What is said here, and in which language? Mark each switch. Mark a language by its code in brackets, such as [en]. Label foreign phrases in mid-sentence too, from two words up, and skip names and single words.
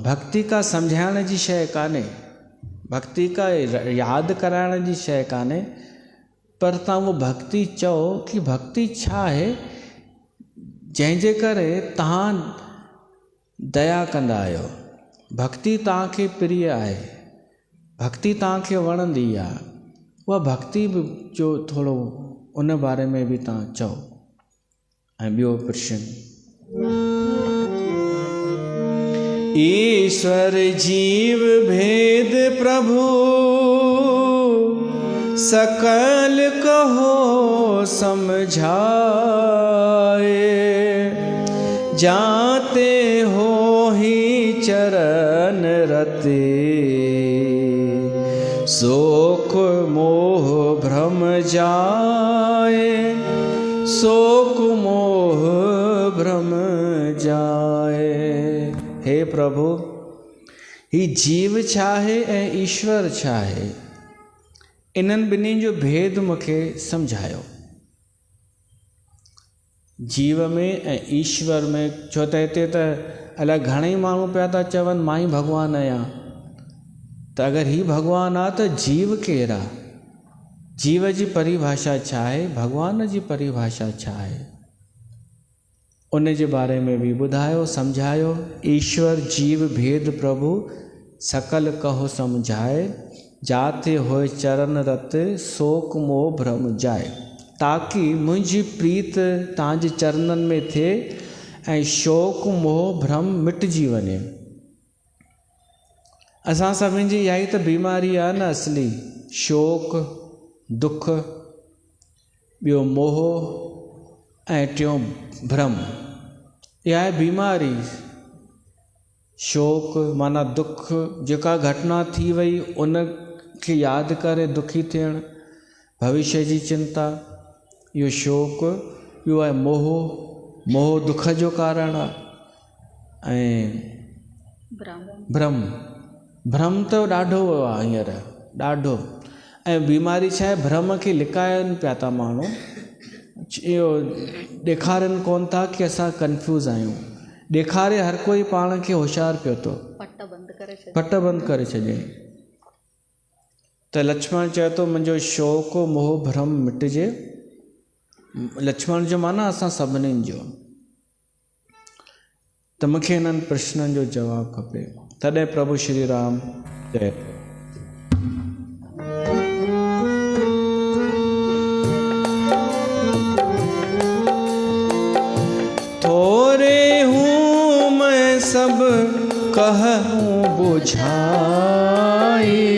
[sd] भक्ति का सम्झाइण जी शइ कान्हे, भक्ति का यादि कराइण जी शइ कान्हे, पर तव्हां उहो भक्ति चओ कि भक्ति छा आहे जंहिंजे करे तव्हां दया कंदा आहियो। भक्ति तव्हांखे प्रिय आहे, भक्ति तव्हांखे वणंदी आहे। उहा भक्ति बि जो थोरो उन बारे में बि तव्हां चओ। ऐं ॿियो प्रश्न, [awa] ईश्वर जीव भेद प्रभु सकल कहो समझाए, जाते हो ही चरण रते, शोक मोह भ्रम जाए, शोक मोह भ्रम जाए। [sd] हे प्रभु, ही जीव छा आहे ऐं ईश्वर छा आहे, इन्हनि ॿिन्हिनि जो भेद मूंखे सम्झायो। जीव में ऐं ईश्वर में, छो त हिते त अलाए घणेई माण्हू पिया था चवनि मां ई भॻवानु आहियां। त अगरि ही भॻवानु आहे त जीव केरु आहे, जीव जी परिभाषा छा आहे, भॻवान जी परिभाषा छा आहे, उन जे बारे में बि ॿुधायो, सम्झायो। [awa] ईश्वर जीव भेद प्रभु सकल कहो समझाए, जाते होए चरण रत, शोक मोह भ्रम जाए। [sd] ताकि मुंहिंजी प्रीत तव्हांजे चरणनि में थिए ऐं शोक मोह भ्रम मिटिजी वञे। असां सभिनि जी इहा ई त बीमारी आहे न असली, शोक दुख, ॿियो मोह ऐं टियों भ्रम। इहा आहे बीमारी। शोक माना दुख, जेका घटना थी वई उन खे यादि करे दुखी थियणु, भविष्य जी चिंता, इहो शोक। ॿियो आहे मोह, मोह दुख जो कारण आहे। ऐं भ्रम, भ्रम त ॾाढो आहे हींअर, ॾाढो। ऐं बीमारी छा आहे, भ्रम खे लिकाइनि पिया था माण्हू, इहो ॾेखारनि कोन था कि असां कंफ्यूज़ आहियूं। ॾेखारे हर कोई पाण खे होशियारु पियो थो, पट बंदि करे छॾे। त लक्ष्मण चए थो मुंहिंजो शोक मोह भ्रम मिटिजे। लक्ष्मण जो माना असां सभिनीनि जो। त मूंखे हिननि प्रश्ननि जो जवाबु खपे। तॾहिं प्रभु श्री राम चए [awa] थोरे हूँ मैं सब कहूँ बुझाए,